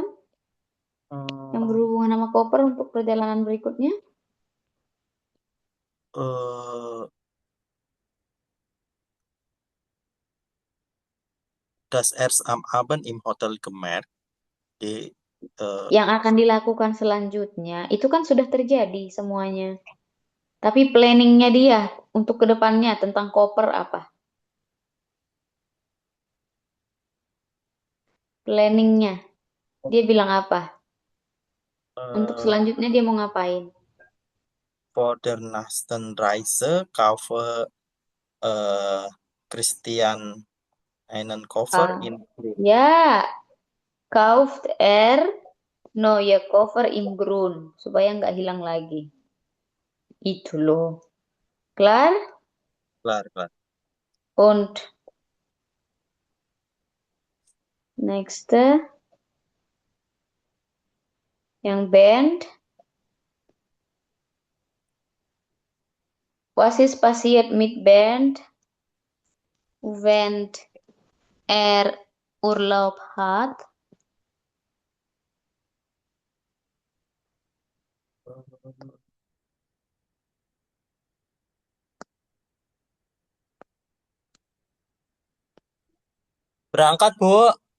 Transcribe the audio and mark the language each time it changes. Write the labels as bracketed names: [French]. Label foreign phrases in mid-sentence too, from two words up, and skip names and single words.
[Indonesian] Yang eh, berhubungan sama koper untuk perjalanan berikutnya? [German] eh, das erst am Abend im Hotel gemerkt, [Indonesian] di eh, Yang akan dilakukan selanjutnya, itu kan sudah terjadi semuanya. Tapi planningnya dia untuk kedepannya tentang koper apa? Planningnya, dia bilang apa? Untuk eh, selanjutnya dia mau ngapain? [German] vor der nächsten Reise kaufe Christian einen Koffer Ah, in ya, kauft er neue Koffer im Grund [Indonesian] supaya nggak hilang lagi. Itu loh. [German] Klar? klar, klar. Und next, yang band. Was ist passiert mit Band, wenn er Urlaub hat? [Indonesian] Berangkat, Bu.